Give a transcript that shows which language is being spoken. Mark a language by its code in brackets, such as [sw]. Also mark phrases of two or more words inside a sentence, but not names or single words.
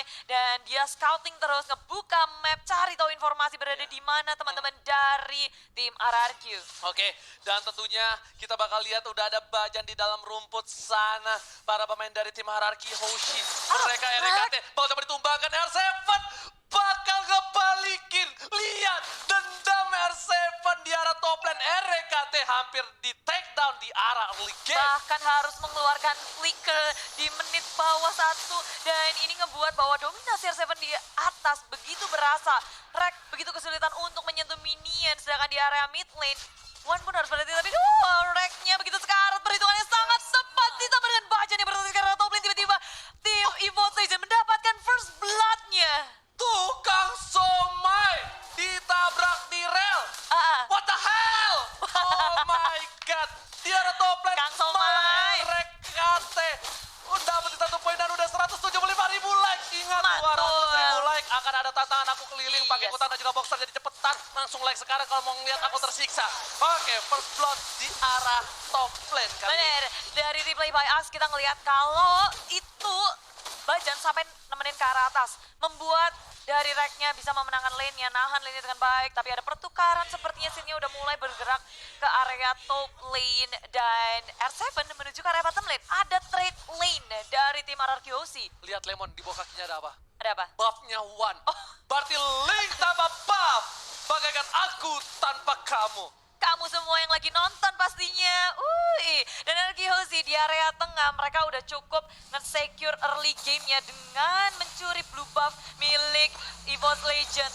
[id] Dan dia scouting terus, ngebuka map, cari tahu informasi berada di mana teman-teman dari tim RRQ. Oke, dan tentunya kita bakal lihat udah ada Bajan di dalam rumput sana. Para pemain dari tim hierarki Hoshi. Mereka RKT bakal coba ditumbangkan R7. Bakal ngebalikin. Lihat, dendam R7 di arah [en] top lane. [id] RKT hampir di [en] take down [id] di arah [en] early game. [id] Bahkan harus mengeluarkan flicker di menit bawah 1. Dan ini ngebuat bahwa dominasi R7 di atas begitu berasa. Rek begitu kesulitan untuk menyentuh minion. Sedangkan di area [en] mid lane, [id] Wan pun harus berhati, tapi Reknya begitu sekarat, perhitungannya sangat tepat ditambah dengan Bajan yang berhenti karena [en] top lane. [id] Tiba-tiba tim EVOS Legend mendapatkan [en] first blood- [id] nya. Tukang somai ditabrak di rel. [en] What the hell? Oh my god. [id] Di arah top lane. Kang Somai. RKT udah dapat di 1 poin dan udah 175.000 like. Ingat, Mantul. 200.000 like. Akan ada tantangan aku keliling pakai Yes. ikutan dan juga boxer. Jadi cepetan langsung like sekarang kalau mau ngeliat aku tersiksa. Oke, [en] first blood [id] di arah [en] top lane [id] kali ini. Bener, dari [en] replay by us [id] kita ngelihat kalau itu Bajan sampai nemenin ke arah atas. Membuat dari Reknya bisa memenangkan lane-nya, nahan lane-nya dengan baik. Tapi ada pertukaran sepertinya scene-nya udah mulai bergerak ke area [en] top lane. [id] Dan R7 menuju ke area [en] bottom lane. [id] Ada [en] trade lane [id] dari tim RRQOC. Lihat Lemon di bawah kakinya ada apa? Ada apa? Buff-nya One. Berarti Link tanpa buff. Bagaikan aku tanpa kamu. Kamu semua yang lagi nonton pastinya. Dan RRQOC di area tengah mereka udah cukup nge-secure [en] early game- [id] nya dengan mencuri [en] blue buff [id] milik EVOS Legend.